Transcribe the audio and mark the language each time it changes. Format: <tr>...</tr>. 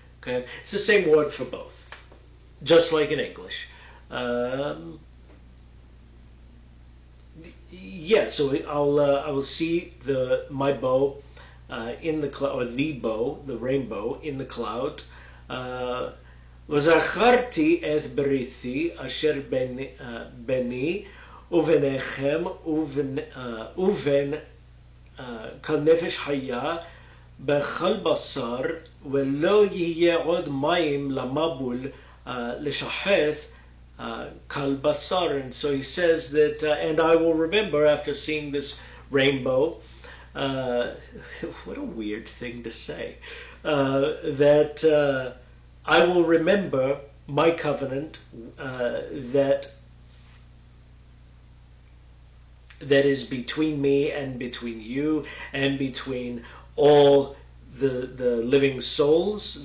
<en>Okay, it's the same word for both, just like in English. Yeah, so I will see my bow in the cloud, or the bow, the rainbow in the cloud.</en> <he>וזכרתי את בריתי אשר ביני וביניכם ובין כל נפש חיה בכל בשר ולא יהיה עוד מים למבול לשחט כל בשר.</he> <en>And so he says that, and I will remember after seeing this rainbow, what a weird thing to say, that I will remember my covenant that is between me and between you and between all the living souls.</en>